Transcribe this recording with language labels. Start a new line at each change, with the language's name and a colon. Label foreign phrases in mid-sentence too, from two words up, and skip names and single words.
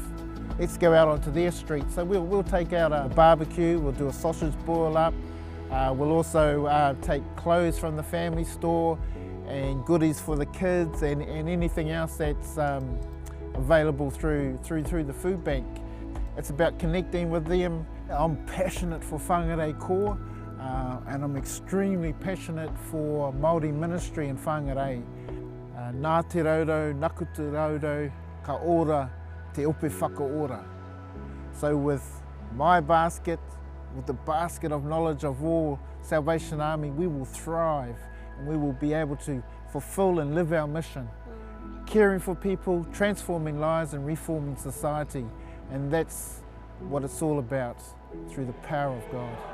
English: Let's go out onto their street. So we'll take out a barbecue, we'll do a sausage boil up, we'll also take clothes from the family store and goodies for the kids and anything else that's available through the food bank. It's about connecting with them. I'm passionate for whangarei core and I'm extremely passionate for Māori ministry and whangarei.
Māori: Nā te raudo, naku te raudo, ka ora te ope whakaora.
English: So with my basket, with the basket of knowledge of all Salvation Army, we will thrive and we will be able to fulfill and live our mission. Caring for people, transforming lives and reforming society. And that's what it's all about through the power of God.